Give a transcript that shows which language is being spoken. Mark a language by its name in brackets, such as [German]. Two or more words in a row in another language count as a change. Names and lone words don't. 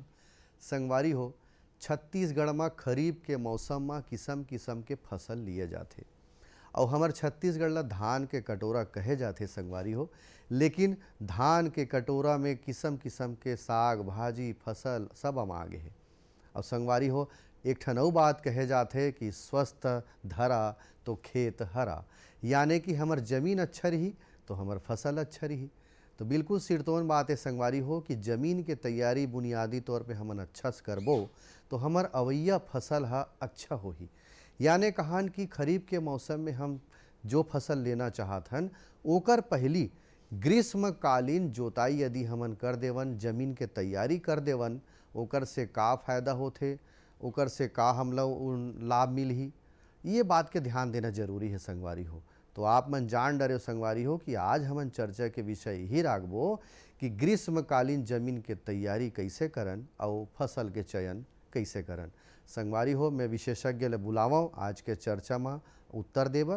[Chhattisgarhi] संगवारी हो, छत्तीसगढ़ में खरीफ के मौसम में किसम किसम के फसल लिए जाते और हमार छत्तीसगढ़ ला धान के कटोरा कहे जाते संगवारी हो। लेकिन धान के कटोरा में किसम किसम के साग भाजी फसल सब अमागे है। और संगवारी हो, एक ठन अउ बात कहे जाते कि स्वस्थ धरा तो खेत हरा, यानी कि हमार जमीन अच्छा रही तो हमार फसल अच्छा रही। तो बिल्कुल सिरतोन बात है संगवारी हो कि जमीन के तैयारी बुनियादी तौर पे हमन अच्छा से करबो तो हमार अवैया फसल हा अच्छा होही। यानी कहान कि खरीफ के मौसम में हम जो फसल लेना चाहत हन ओकर पहली ग्रीष्मकालीन जोताई यदि हमन कर देवन, जमीन के तैयारी कर देवन, ओकर से का फायदा होथे, ओकर से का हमला लाभ मिलही, ये बात के ध्यान देना जरूरी है संगवारी हो। तो आप मन जान डरे संगवारी हो कि आज हमन चर्चा के विषय ही राखबो कि ग्रीष्मकालीन जमीन के तैयारी कैसे करन और फसल के चयन कैसे करन। संगवारी हो, मैं विशेषज्ञ ले बुलावो आज के चर्चा में उत्तर देवर।